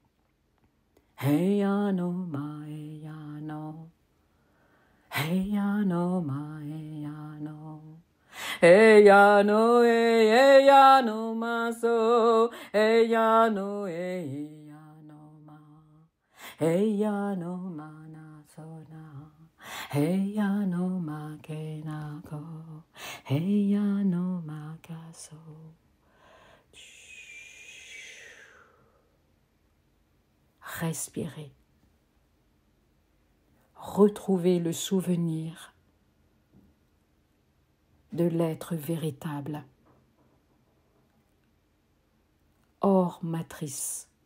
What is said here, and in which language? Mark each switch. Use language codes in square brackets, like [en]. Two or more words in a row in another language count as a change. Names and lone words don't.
[fr] ya no ma ya no ya no ma ya no ya no ya no ma so ya no Heya no mana sona, heya no makenako, heya no makaso. Respirez. Retrouvez le souvenir de l'être véritable, hors matrice.